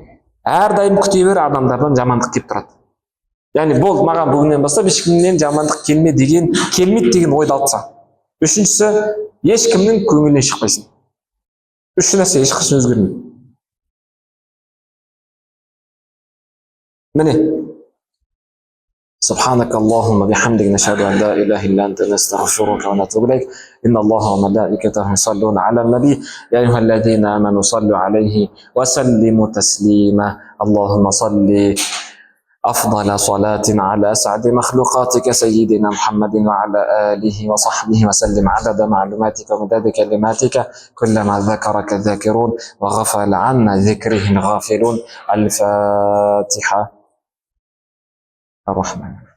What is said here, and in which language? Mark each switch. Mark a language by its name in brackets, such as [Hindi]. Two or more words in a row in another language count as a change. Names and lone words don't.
[Kazakh] Әрдайым күте бер, адамдардан жамандық келіп тұрады. Яғни бол, маған бүгіннен бастап ешкімнен жамандық келмейді деген ойды алып тастаған. Үшіншісі, ешкімнің көңілінен шықпайсың. Үш нәрсе ешқашан өзгермейді. Міне. [Arabic] سبحانك اللهم بحمدك نشهد أن لا إله إلا أنت نستغفرك ونتوب إليك إن الله وملائكته يصلون على النبي يا أيها الذين آمنوا صلوا عليه وسلموا تسليما اللهم صل أفضل صلاة على أسعد مخلوقاتك سيدنا محمد وعلى آله وصحبه وسلم عدد معلوماتك ومداد كلماتك كلما ذكرك الذاكرون وغفل عن ذكره الغافلون الفاتحة الرحمن